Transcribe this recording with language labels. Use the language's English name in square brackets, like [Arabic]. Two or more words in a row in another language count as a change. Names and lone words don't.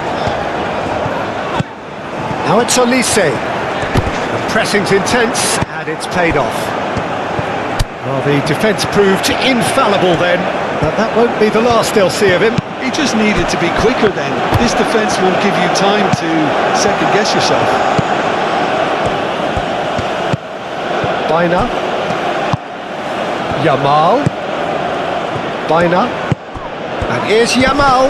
[English] Now it's Olise. The pressing's intense and it's paid off. Well, the defence proved infallible then, but that won't be the last they'll see of him. He just needed to be quicker then. This defence won't give you time to second-guess yourself. Baina. Yamal. Baina. And here's Yamal.